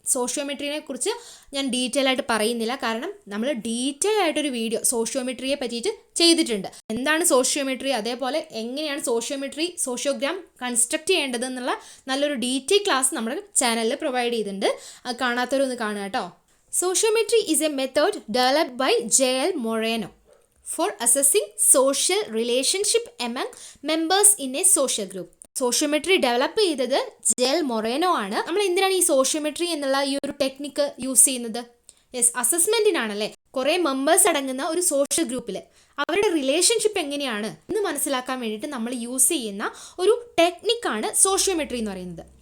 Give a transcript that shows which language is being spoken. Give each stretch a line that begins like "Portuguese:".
Malayalam: സോഷ്യോമെട്രിനെ കുറിച്ച് ഞാൻ ഡീറ്റെയിൽ ആയിട്ട് പറയുന്നില്ല, കാരണം നമ്മൾ ഡീറ്റെയിൽ ആയിട്ടൊരു വീഡിയോ സോഷ്യോമെട്രിയെ പറ്റിയിട്ട് ചെയ്തിട്ടുണ്ട്. എന്താണ് സോഷ്യോമെട്രി, അതേപോലെ എങ്ങനെയാണ് സോഷ്യോഗ്രാം കൺസ്ട്രക്ട് ചെയ്യേണ്ടത് എന്നുള്ള നല്ലൊരു ഡീറ്റെയിൽ ക്ലാസ് നമ്മുടെ ചാനലിൽ പ്രൊവൈഡ് ചെയ്തിട്ടുണ്ട്. അത് കാണാത്തവരൊന്ന് കാണുക കേട്ടോ.
English: Sociometry is a method developed by JL Moreno for assessing social relationship among members in a social group.
Malayalam: Sociometry develop ചെയ്തത് JL Moreno ആണ്. നമ്മൾ എന്തിനാണ് ഈ സോഷ്യോമെട്രി എന്നുള്ള ഈ ഒരു ടെക്നിക്ക് യൂസ് ചെയ്യുന്നത്? യെസ്, അസസ്മെൻറ്റിനാണല്ലേ. കുറേ മെമ്പേഴ്സ് അടങ്ങുന്ന ഒരു സോഷ്യൽ ഗ്രൂപ്പിൽ അവരുടെ റിലേഷൻഷിപ്പ് എങ്ങനെയാണ് എന്ന് മനസ്സിലാക്കാൻ വേണ്ടിയിട്ട് നമ്മൾ യൂസ് ചെയ്യുന്ന ഒരു ടെക്നിക്കാണ് സോഷ്യോമെട്രി എന്ന് പറയുന്നത്.